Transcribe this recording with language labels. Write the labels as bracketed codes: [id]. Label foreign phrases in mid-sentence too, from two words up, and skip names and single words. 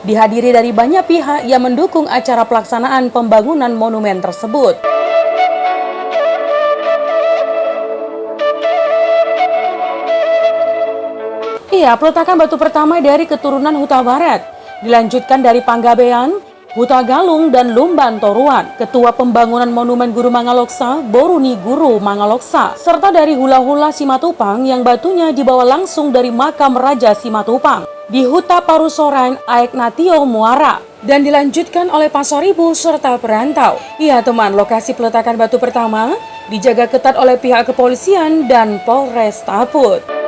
[id] Dihadiri dari banyak pihak yang mendukung acara pelaksanaan pembangunan monumen tersebut. Iya, peletakan batu pertama dari keturunan Huta Barat. Dilanjutkan dari Panggabean, Huta Galung, dan Lumban Toruan. Ketua Pembangunan Monumen Guru Mangaloksa, Boruni Guru Mangaloksa. Serta dari hula-hula Simatupang yang batunya dibawa langsung dari makam Raja Simatupang di Huta Parusoran Aek Natio Muara. Dan dilanjutkan oleh Pasoribu serta perantau. Iya teman, lokasi peletakan batu pertama dijaga ketat oleh pihak kepolisian dan Polres Taput.